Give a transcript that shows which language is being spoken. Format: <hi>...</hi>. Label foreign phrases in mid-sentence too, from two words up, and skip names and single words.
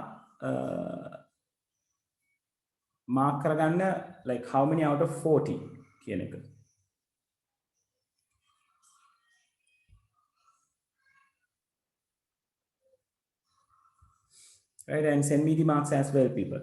<si>මාක් කරගන්න</si> <en>like how many out of 40</en> <si>කියන එක.</si> <en>Right, and send me the marks as well, people.</en>